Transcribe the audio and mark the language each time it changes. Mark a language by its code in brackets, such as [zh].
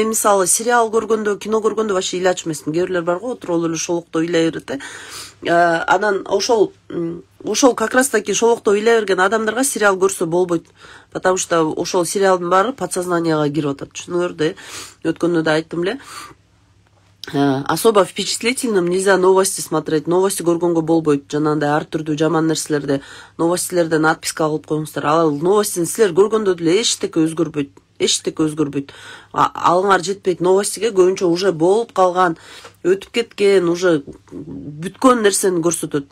[ky] Мен мисалы сериал көргөндө, кино көргөндө вообще ыйлачу эмесмин. Кээ бирлер барго отуруп эле шолокто ыйлай берет. Анан ошол [ru] как раз таки [ky] шолокто ыйлай берген адамдарга сериал көрсө болбойт. [ru] Потому что [ky] ошол сериалдын баары подсознанияга кирип атат. Түшүнүңөр да. Өткөндө да айттым эле. [ru] особо впечатлительным нельзя новости смотреть. [ky] Новости көргөнгө болбойт. Жанагындай ар түрдүү жаман нерселерди новостилерден отписка кылып коюңуздар. Ал новостини силер көргөндө деле эчтеке өзгөрбөйт. Эчтеке өзгөрбөйт. Алыңар жетпейт новостиге, көбүнчө уже болуп калган, өтүп кеткен, уже бүткөн нерсени көрсөтөт.